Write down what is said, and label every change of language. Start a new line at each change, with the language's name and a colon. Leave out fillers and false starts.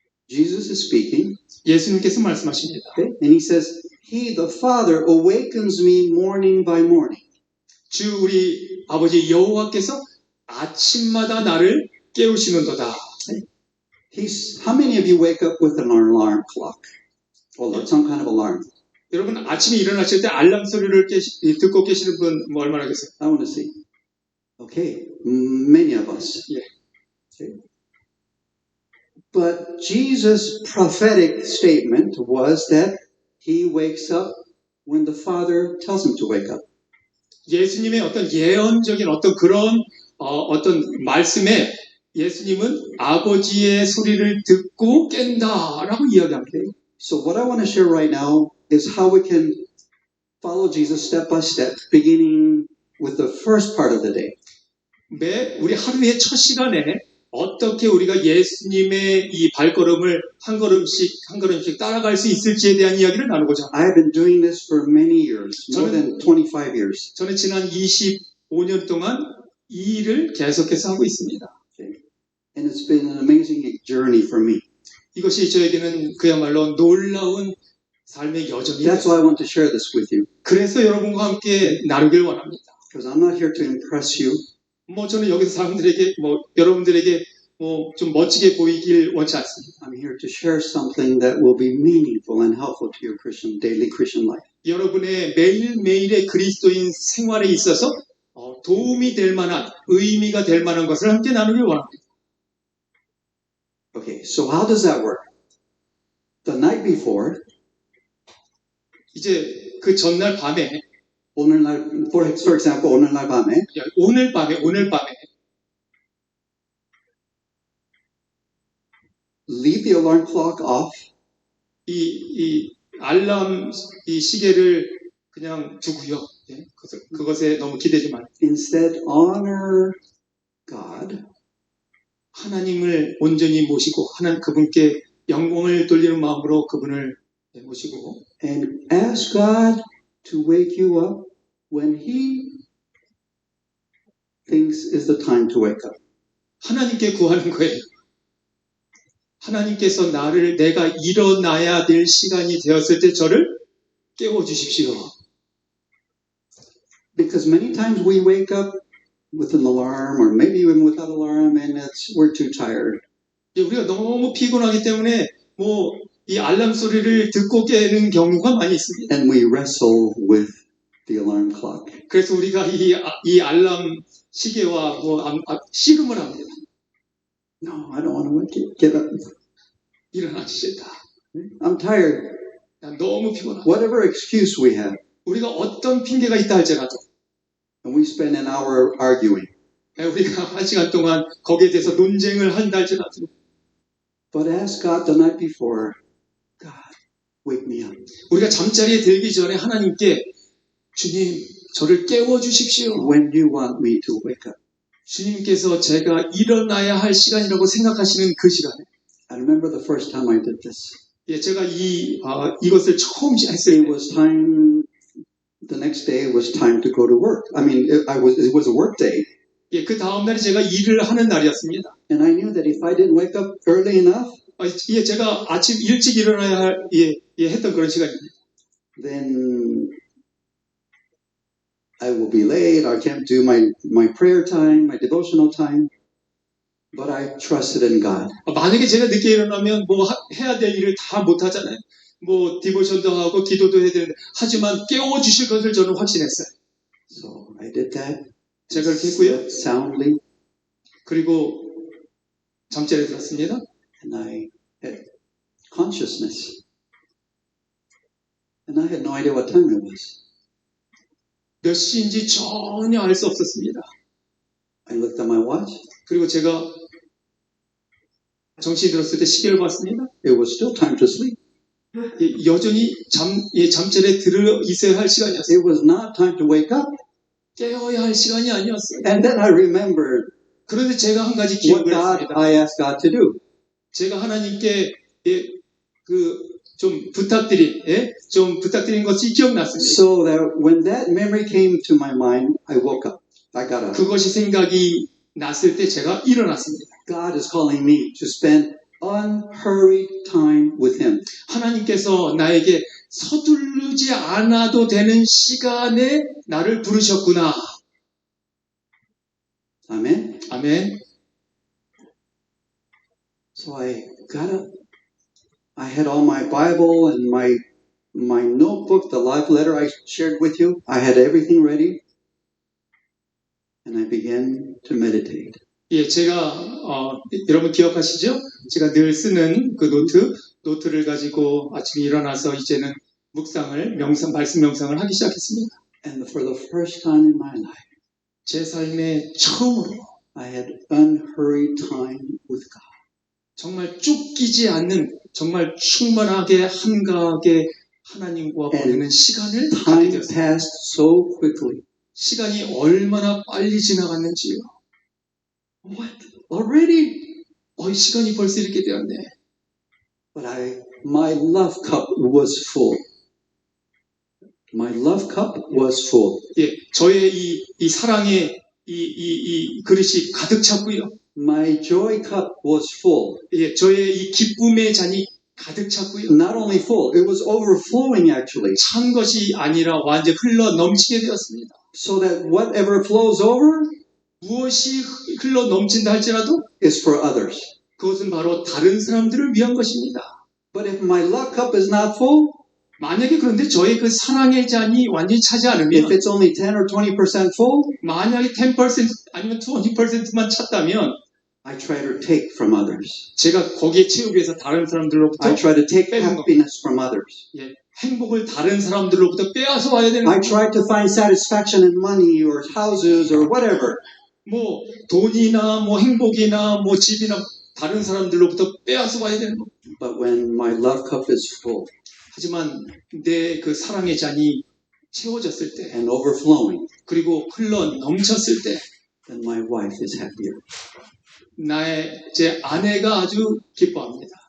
English: Jesus is speaking,
Korean: 예수님께서 말씀하십니다.
English: okay? And he says, He, the Father, awakens me morning by morning.
Korean: 주 우리 아버지 여호와께서 아침마다 나를 깨우시는도다.
English: How many of you wake up with an alarm clock? Or some kind of alarm?
Korean: 여러분 아침에 일어나실 때 알람 소리를 듣고 계시는 분 뭐 얼마나 계세요?
English: I want to see. Okay, many of us. Yeah. Okay. But Jesus' prophetic statement was that he wakes up when the Father tells him to wake up.
Korean: 예수님의 어떤 예언적인 어떤 그런 어떤 말씀에 예수님은 아버지의 소리를 듣고 깬다라고 이야기합니다.
English: So what I want to share right now is how we can follow Jesus step by step, beginning with the first part of the day.
Korean: 우리 하루의 첫 시간에 어떻게 우리가 예수님의 이 발걸음을 한 걸음씩 따라갈 수 있을지에 대한 이야기를 나누고자 합니다.
English: I have been doing this for many years, more than 25 years.
Korean: 저는 지난 25년 동안 이 일을 계속해서 하고 있습니다.
English: And it's been an amazing journey for me.
Korean: 이것이 저에게는 그야말로 놀라운 삶의 여정이
English: That's why I
Korean: 됐어요.
English: want to share this with you.
Korean: 그래서 여러분과 함께 나누길 원합니다.
English: Because I'm not here to impress you.
Korean: 뭐 저는 여기서 사람들에게 여러분들에게 좀 멋지게 보이길 원치 않습니다.
English: I'm here to share something that will be meaningful and helpful to your daily Christian life.
Korean: 여러분의 매일매일의 그리스도인 생활에 있어서 도움이 될 만한, 의미가 될 만한 것을 함께 나누길 원합니다.
English: Okay, so how does that work? The night before,
Korean: 이제 그 전날 밤에, 오늘날,
English: for example,
Korean: 오늘날 밤에 오늘 밤에
English: leave the alarm clock off
Korean: 이 알람 이 시계를 그냥 두고요. 예, 그것에 너무 기대지 말고
English: instead honor God
Korean: 하나님을 온전히 모시고 그분께 영광을 돌리는 마음으로 그분을 모시고
English: and ask God to wake you up when He thinks is the time to wake up.
Korean: 하나님께 구하는 거예요. 하나님께서 내가 일어나야 될 시간이 되었을 때 저를 깨워주십시오.
English: Because many times we wake up with an alarm or maybe even without alarm and we're too tired.
Korean: 우리가 너무 피곤하기 때문에 이 알람 소리를 듣고 깨는 경우가 많이 있습니다.
English: And we wrestle with the alarm clock.
Korean: 그래서 우리가 이 알람 시계와 씨름을 합니다.
English: No, I don't want to get up.
Korean: 일어나기 싫다.
English: I'm tired.
Korean: 난 너무 피곤하다.
English: Whatever excuse we have.
Korean: 우리가 어떤 핑계가 있다 할지라도
English: And we spend an hour arguing.
Korean: 우리가 1시간 동안 거기에 대해서 논쟁을 한다 할지라도
English: But ask God the night before, God, wake me up.
Korean: 우리가 잠자리에 들기 전에 하나님께 주님, 저를 깨워주십시오.
English: When do you want me to wake up?
Korean: 주님께서 제가 일어나야 할 시간이라고 생각하시는 그 시간에
English: I remember the first time I did this.
Korean: 제가 이것을 처음 했을
English: It
Korean: 때
English: was time, the next day was time to go to work. I mean, it was a work day.
Korean: 그 다음날이 제가 일을 하는 날이었습니다.
English: And I knew that if I didn't wake up early enough,
Korean: 제가 아침 일찍 일어나야 할 했던 그런 시간입니다.
English: then I will be late. I can't do my prayer time, my devotional time. But I trusted in God.
Korean: 만약에 제가 늦게 일어나면 해야 될 일을 다 못하잖아요. 디보션도 하고 기도도 해야 되는데 하지만 깨워주실 것을 저는 확신했어요.
English: So I did that.
Korean: 제가 그렇게 했고요.
English: Slept soundly.
Korean: 그리고 잠자리에 들었습니다.
English: And I had consciousness. And I had no idea what time it was.
Korean: 몇 시인지 전혀 알 수 없었습니다.
English: I looked at my watch.
Korean: 그리고 제가 정신이 들었을 때 시계를 봤습니다.
English: It was still time to sleep.
Korean: 여전히 잠자리에 들어 있어야 할 시간이었어요.
English: It was not time to wake up.
Korean: 깨어야 할 시간이 아니었어요.
English: And then I remembered
Korean: 그런데 제가 한 가지
English: what
Korean: 기억을
English: God
Korean: 했습니다.
English: I asked God to do.
Korean: 제가 하나님께 좀 부탁드린 것이 기억났습니다.
English: So that when that memory came to my mind, I woke up. I got up.
Korean: 그것이 생각이 났을 때 제가 일어났습니다.
English: God is calling me to spend unhurried time with Him.
Korean: 하나님께서 나에게 서두르지 않아도 되는 시간에 나를 부르셨구나.
English: Amen.
Korean: 아멘.
English: So I got up. I had all my Bible and my notebook, the live letter I shared with you. I had everything ready. And I began to meditate.
Korean: 제가 여러분 기억하시죠? 제가 늘 쓰는 그 노트를 가지고 아침에 일어나서 이제는 말씀 명상을 하기 시작했습니다.
English: And for the first time in my life,
Korean: 제 삶에 처음으로
English: I had unhurried time with God.
Korean: 정말 쫓기지 않는 정말 충만하게 한가하게 하나님과 보내는 시간을 갖게
English: Time
Korean: 되었습니다.
English: passed so quickly.
Korean: 시간이 얼마나 빨리 지나갔는지요.
English: What? Already?
Korean: 시간이 벌써 이렇게 되었네.
English: But my love cup was full. My love cup was full.
Korean: 저의 이 사랑의 이 그릇이 가득 찼고요.
English: My joy cup was full.
Korean: 예, 저의 이 기쁨의 잔이 가득 찼고요.
English: Not only full, it was overflowing actually.
Korean: 찬 것이 아니라 완전 흘러 넘치게 되었습니다.
English: So that whatever flows over
Korean: 무엇이 흘러 넘친다 할지라도
English: is for others.
Korean: 그것은 바로 다른 사람들을 위한 것입니다.
English: But if my love cup is not full,
Korean: 만약에 그런데 저의 그 사랑의 잔이 완전히 차지 않으면
English: if it's only 10 or 20% full,
Korean: 만약에 10% 아니면 20%만 찼다면
English: I try to take from others.
Korean: 제가 거기에 채우기 위해서 다른 사람들로부터
English: I try to take
Korean: 빼는
English: happiness from others.
Korean: 예, 행복을 다른 사람들로부터 빼앗아 와야 되는
English: I
Korean: 겁니다.
English: try to find satisfaction in money or houses or whatever.
Korean: 뭐 돈이나 뭐 행복이나 뭐 집이나 다른 사람들로부터 빼앗아 와야 되는 겁니다.
English: But when my love cup is full
Korean: 하지만 내 그 사랑의 잔이 채워졌을 때
English: and overflowing,
Korean: 그리고 흘러 넘쳤을 때
English: then my wife is happier.
Korean: 제 아내가 아주 기뻐합니다.